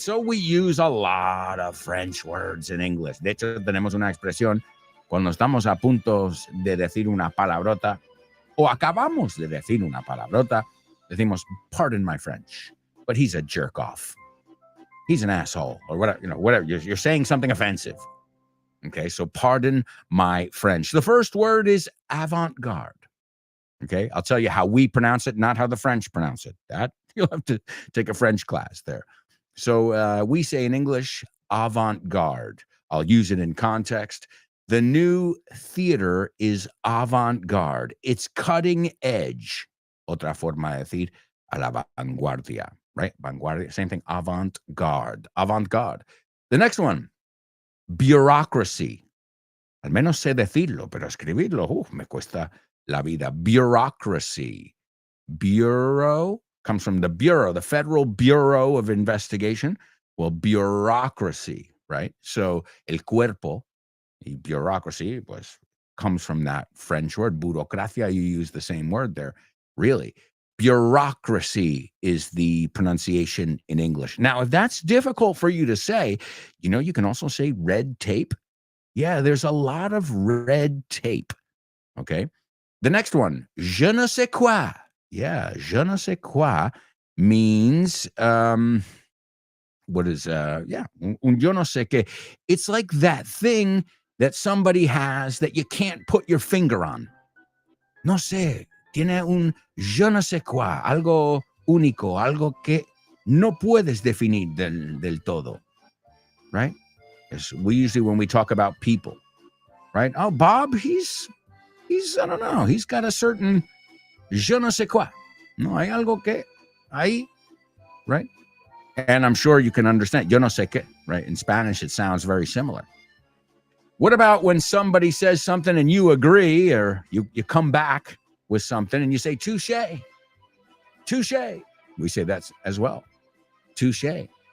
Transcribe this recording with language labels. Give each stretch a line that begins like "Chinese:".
English: So we use a lot of French words in English.
Spanish: De hecho, tenemos una expresión cuando estamos a punto de decir una palabrota o acabamos de decir una palabrota.
English: Decimos, pardon my French, but he's a jerk off. He's an asshole or whatever, whatever. You're saying something offensive. Okay, so pardon my French. The first word is avant-garde. Okay, I'll tell you how we pronounce it, not how the French pronounce it. That you'll have to take a French class there. So we say in English, avant-garde. I'll use it in context. The new theater is avant-garde. It's cutting edge. Otra forma de decir a la vanguardia, right? Vanguardia, same thing, avant-garde. Avant-garde. The next one, bureaucracy.
Spanish: Al menos sé decirlo, pero escribirlo, me cuesta la vida.
English: Bureaucracy. Bureau comes from the Bureau, the Federal Bureau of Investigation. Well, bureaucracy, right? So el cuerpo, bureaucracy, pues, comes from that French word, burocracia. You use the same word there, really. Bureaucracy is the pronunciation in English. Now, if that's difficult for you to say, you can also say red tape. Yeah, there's a lot of red tape, okay? The next one, je ne sais quoi. Yeah, je ne sais quoi means, what is, un yo no sé qué. It's like that thing that somebody has that you can't put your finger on.
Spanish: No sé, tiene un je ne sais quoi, algo único, algo que no puedes definir del todo, right?
English: We usually, when we talk about people, right? Oh, Bob, he's I don't know, he's got a certain je ne sais quoi.
Spanish: No, hay algo que ahí, right?
English: And I'm sure you can understand. Yo no sé qué, right? In Spanish, it sounds very similar. What about when somebody says something and you agree, or you come back with something and you say, touche, touche. We say that as well, touche.